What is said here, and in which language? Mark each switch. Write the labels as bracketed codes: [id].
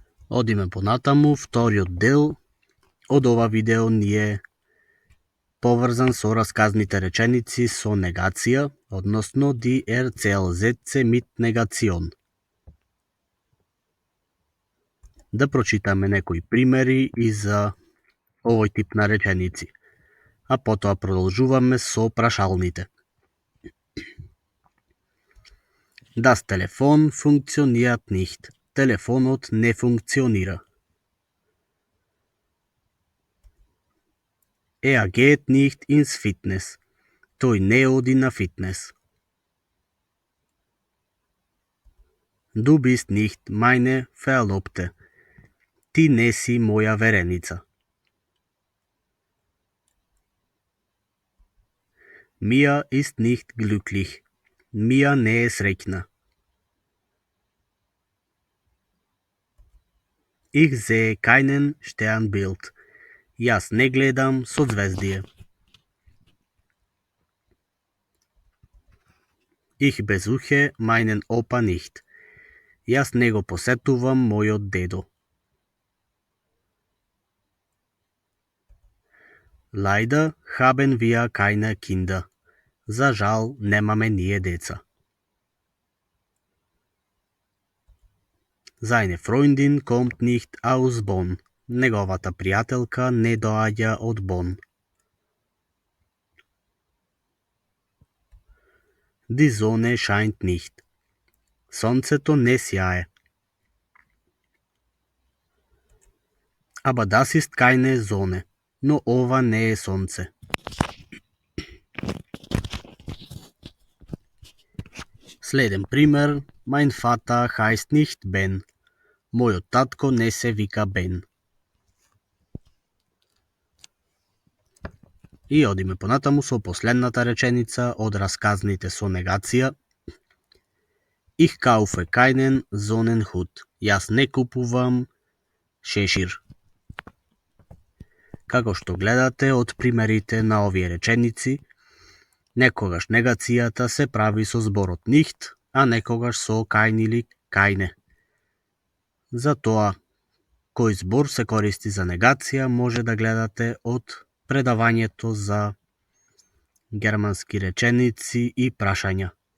[mk] Одиме понатаму. Вториот дел од ова видео ни е поврзан со расказните реченици со негација, односно [de] die Erzählsätze mit Negation. [mk] Да прочитаме некои примери и за овој тип на реченици, а потоа продолжуваме со прашалните. [de] Das Telefon funktioniert nicht. [mk] Телефонот не функционира. [de] Er geht nicht ins Fitness. [mk] Тој не оди на фитнес. [de] Du bist nicht meine Verlobte. [mk] Ти не си моја вереница. [de] Mia ist nicht glücklich. [mk] Мија не е среќна. [de] Ich sehe keinen Sternbild. [mk] Јас не гледам созвездие. [de] Ich besuche meinen Opa nicht. [mk] Јас не го посетувам мојот дедо. [de] Leider haben wir keine Kinder. [mk] За жал, немаме ние деца. [de] Seine Freundin kommt nicht aus Bonn. [mk] Неговата пријателка не доаѓа од Бон. [de] Die Sonne scheint nicht. [mk] Сонцето не сјае. [de] Aber das ist keine Sonne. [mk] Но ова не е сонце. Следен пример. [de] Mein Vater heißt nicht Ben. [mk] Мојот татко не се вика Бен. И одиме понатаму со последната реченица од расказните со негација. [de] Ich kaufe keinen Sonnenhut. [mk] Јас не купувам шешир. Како што гледате од примерите на овие реченици, некогаш негацијата се прави со зборот nicht, а некогаш со kein или keine. Затоа, кој збор се користи за негација, може да гледате од предавањето за германски реченици и прашања.